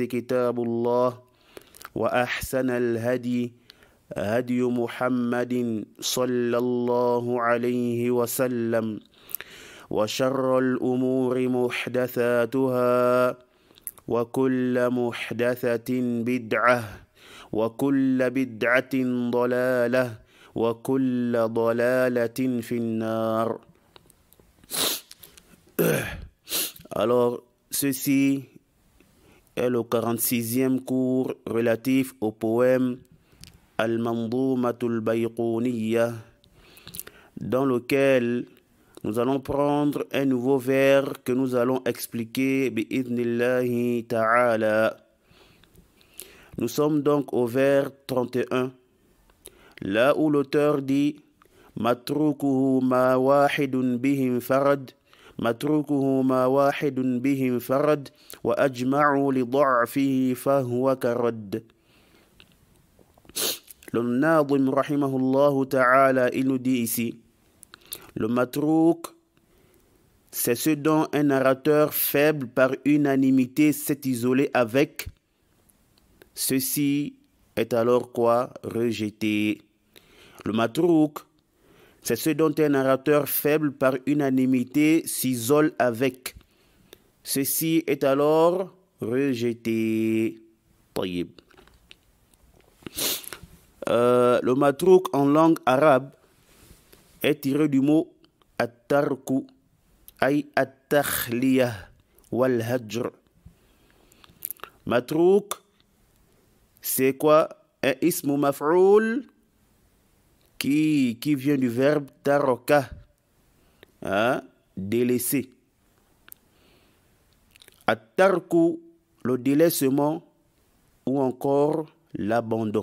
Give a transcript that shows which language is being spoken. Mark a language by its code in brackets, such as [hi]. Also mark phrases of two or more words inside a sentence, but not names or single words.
[ar] كتاب الله وأحسن الهدي هدي محمد صلى الله عليه وسلم وشر الأمور محدثاتها وكل محدثة بدعة وكل بدعة ضلالة وكل ضلالة في النار. [fr] Alors, ceci est le 46e cours relatif au poème Al-Manzoumatul Bayqouniyya, dans lequel nous allons prendre un nouveau vers que nous allons expliquer [ar] بإذن الله تعالى. [fr] Nous sommes donc au vers 31, là où l'auteur dit [ar] متروكه ما واحد بهم فرد متروكه ما واحد بهم فرد وأجمعوا لضعفه فهو كرد. [fr] Le Nadim [ar] رحمه الله تعالى, [fr] il nous dit ici, le matrouk, c'est ce dont un narrateur faible par unanimité s'est isolé avec. Ceci est alors quoi? Rejeté. Le matrouk, c'est ce dont un narrateur faible par unanimité s'isole avec. Ceci est alors rejeté. Taïb. Le matrouk en langue arabe est tiré du mot at-tarku, [ar] أي التخلية والهجر. [fr] Matrouk, c'est quoi? Un [ar] اسم مفعول [fr] qui vient du verbe taraka, délaisser. At-tarku, le délaissement ou encore l'abandon.